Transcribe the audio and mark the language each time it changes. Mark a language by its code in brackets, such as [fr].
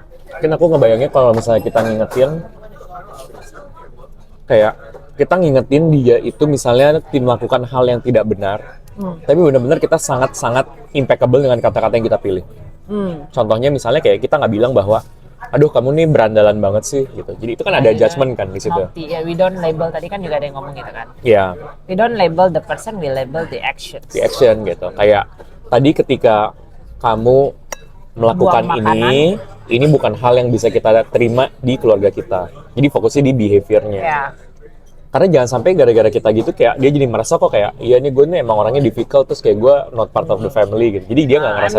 [id] Mungkin aku ngebayangnya kalau misalnya kita ngingetin, kayak kita ngingetin dia itu misalnya melakukan hal yang tidak benar, tapi benar-benar kita sangat-sangat impeccable dengan kata-kata yang kita pilih. Contohnya misalnya kayak kita nggak bilang bahwa, aduh kamu nih berandalan banget sih gitu. Jadi itu kan ada judgement kan di situ. Naughty, ya [en] we don't label, [id] tadi kan juga ada yang ngomong gitu kan. Iya. [en] We don't label the person, we label the actions. The action gitu. [id] Kayak tadi ketika kamu melakukan Buang ini bukan hal yang bisa kita terima di keluarga kita. Jadi fokusnya di behaviornya. Ya. Karena jangan sampai gara-gara kita gitu kayak dia jadi merasa kok kayak iya nih gue nih emang orangnya difficult terus kayak gue [en] not part of the family [id] gitu. Jadi dia nggak ngerasa